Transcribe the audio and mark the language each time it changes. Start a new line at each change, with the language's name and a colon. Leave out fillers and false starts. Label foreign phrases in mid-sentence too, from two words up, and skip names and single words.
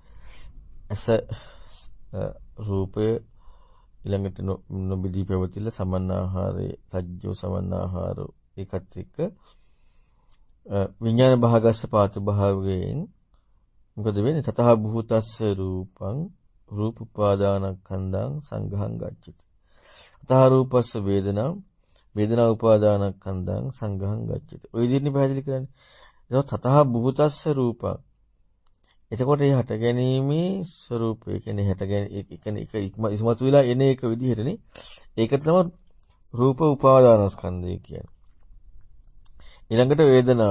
Sinhala: රූපය ඊළඟට නොබිදී පැවතිලා
Pali: සමන්නාහාරේ සජ්ජෝ සමන්නාහාරෝ
Sinhala: ඒකත් එක්ක
Pali: විඥාන භාගස්ස පාතු භාවයෙන්
Sinhala: මොකද වෙන්නේ?
Pali: තතහ භූතස්ස රූපං රූප උපාදානස්කන්ධං සංඝං ගච්ඡති. තතහ රූපස්ස වේදනා වේදනා උපාදානස්කන්ධං සංඝං ගච්ඡති.
Sinhala: ඔය විදිහට පැහැදිලි කරන්නේ. ඒක
Pali: තතහ භූතස්ස රූපං.
Sinhala: එතකොට මේ හට ගැනීමේ ස්වરૂපය කියන්නේ ඒක ඉස්මතු වෙලා එන එක විදිහටනේ. ඒක තමයි රූප උපාදානස්කන්ධය කියන්නේ. ඊළඟට වේදනාව.